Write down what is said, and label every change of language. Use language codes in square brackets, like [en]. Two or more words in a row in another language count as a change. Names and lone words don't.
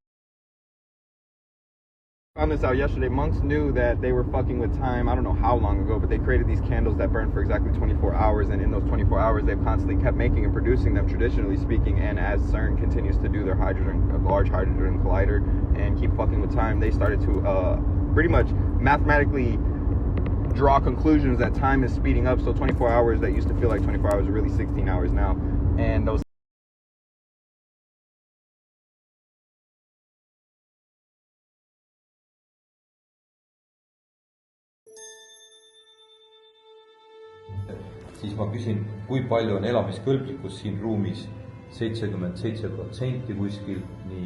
[en] Found this out yesterday. Monks knew that they were fucking with time, I don't know how long ago, but they created these candles that burn for exactly 24 hours, and in those 24 hours they've constantly kept making and producing them, traditionally speaking. And as Cern continues to do their large hydrogen collider and keep fucking with time, they started to pretty much mathematically draw conclusions that time is speeding up. So 24 hours that used to feel like 24 hours are really 16 hours now, and those [et] Siis ma küsin, kui palju on elamiskõlblikkus siin ruumis, 77% kuskil, nii.